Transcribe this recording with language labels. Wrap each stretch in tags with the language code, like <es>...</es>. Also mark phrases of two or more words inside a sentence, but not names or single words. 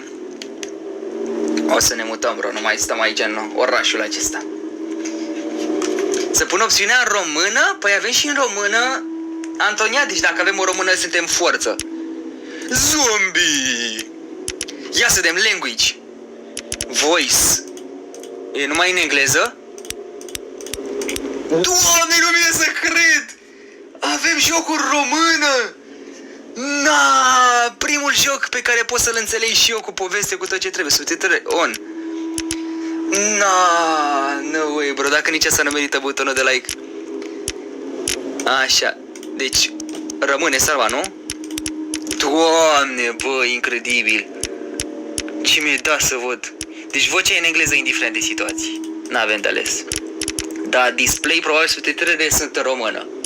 <ro>O să ne mutăm, bro, nu mai stăm aici în orașul acesta. Să pun opțiunea în română? Păi avem și în română, Antonia, deci dacă avem o română suntem forță. Zombie! Ia să dăm language. Voice. E numai în engleză? Doamne, nu vine să cred! Avem jocuri română! Na, primul joc pe care pot să-l înțeleg și eu cu poveste, cu tot ce trebuie, subtitrare on.</ro> <en>Na, no way, bro,</en> <ro>dacă nici asta nu merită butonul de like. Așa, deci rămâne salva, nu? Doamne, bă, incredibil. Ce mi-e dat să văd. Deci vocea e în engleză indiferent de situații. N-avem de ales. Dar display, probabil subtitrările sunt în română.</ro>